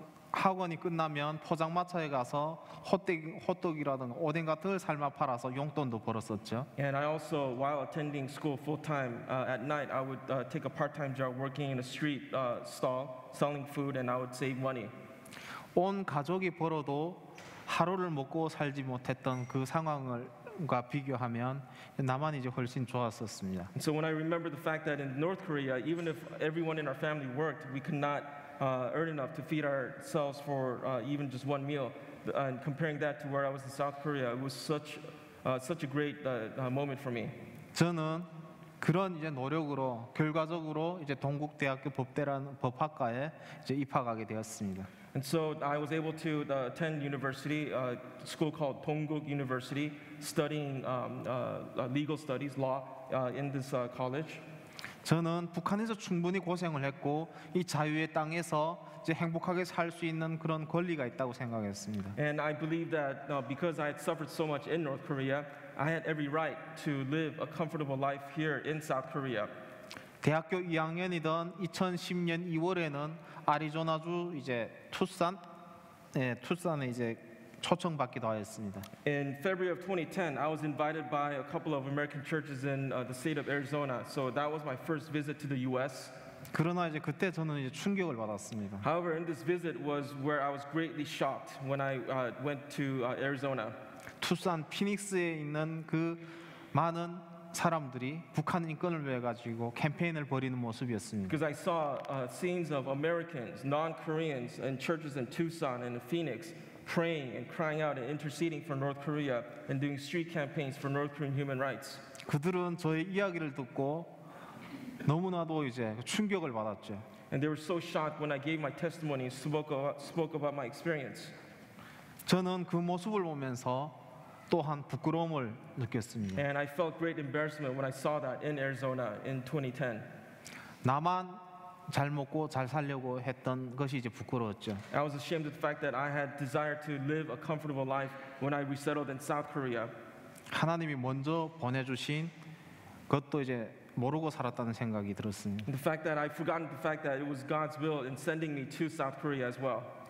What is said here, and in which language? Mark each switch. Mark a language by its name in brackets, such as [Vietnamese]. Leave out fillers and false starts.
[Korean] 학원이 끝나면 포장마차에 가서 호떡이라든가 오뎅 같은 걸 삶아 팔아서 용돈도 벌었었죠. [English] And I also, while attending school full time, at night I would take a part-time job working in a street stall, selling food, and I would save money. [Korean] 온 가족이 벌어도 하루를 먹고 살지 못했던 그 상황과 비교하면 나만 이제 훨씬 좋았었습니다. [English] And so when I remember the fact that in North Korea, even if everyone in our family worked, we could not earn enough to feed ourselves for even just one meal. And comparing that to where I was in South Korea, it was such a great moment for me. [Korean] 저는 그런 이제 노력으로 결과적으로 이제 동국대학교 법대라는 법학과에 이제 입학하게 되었습니다. [English] And so I was able to attend university, a school called Dongguk University, studying legal studies, law, in this college. [Korean] 저는 북한에서 충분히 고생을 했고 이 자유의 땅에서 이제 행복하게 살 수 있는 그런 권리가 있다고 생각했습니다. [English] And I believe that because I had suffered so much in North Korea, I had every right to live a comfortable life here in South Korea. [Korean] 대학교 2학년이던 2010년 2월에는 애리조나주 이제 투싼에 이제 초청받기도 하였습니다. [English] In February of 2010, I was invited by a couple of American churches in the state of Arizona. So that was my first visit to the U.S. [Korean] 그러나 이제 그때 저는 이제 충격을 받았습니다. [English] However, in this visit was where I was greatly shocked when I went to Arizona. [Korean] 투싼 피닉스에 있는 그 많은 사람들이 북한 인권을 위해 가지고 캠페인을 벌이는 모습이었습니다. [English] Because I saw scenes of Americans, non-Koreans, in churches in Tucson and in Phoenix, praying and crying out and interceding for North Korea and doing street campaigns for North Korean human rights. [Korean] 그들은 저의 이야기를 듣고 너무나도 이제 충격을 받았죠. [English] And they were so shocked when I gave my testimony and spoke about my experience. [Korean] 저는 그 모습을 보면서 또한 부끄러움을 느꼈습니다. [English] And I felt great embarrassment when I saw that in Arizona in 2010. [Korean] 나만 잘 먹고 잘 살려고 했던 것이 이제 부끄러웠죠. [English] I was ashamed of the fact that I had desired to live a comfortable life when I resettled in South Korea. [Korean] 하나님이 먼저 보내주신 것도 이제 모르고 살았다는 생각이 들었습니다. [English] And the fact that I'd forgotten the fact that it was God's will in sending me to South Korea as well.